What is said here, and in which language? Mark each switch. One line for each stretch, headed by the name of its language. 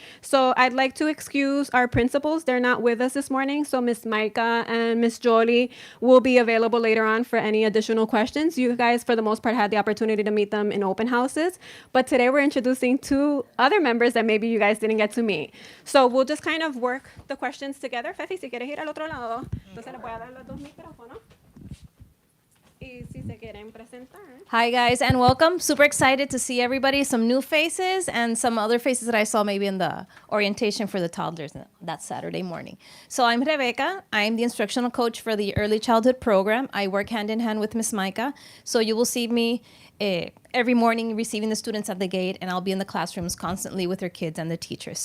English: So I'd like to excuse our principals. They're not with us this morning. So Miss Micah and Miss Jolie will be available later on for any additional questions. You guys, for the most part, had the opportunity to meet them in open houses. But today we're introducing 2 other members that maybe you guys didn't get to meet. So we'll just kind of work the questions together.
Spanish: Fefi, si quieres ir al otro lado, entonces le voy a dar los 2 micrófonos. Y si se quieren presentar.
English: Hi, guys, and welcome. Super excited to see everybody. Some new faces and some other faces that I saw maybe in the orientation for the toddlers that Saturday morning. So I'm Rebecca. I'm the instructional coach for the early childhood program. I work hand in hand with Miss Micah. So you will see me every morning receiving the students at the gate, and I'll be in the classrooms constantly with their kids and the teachers.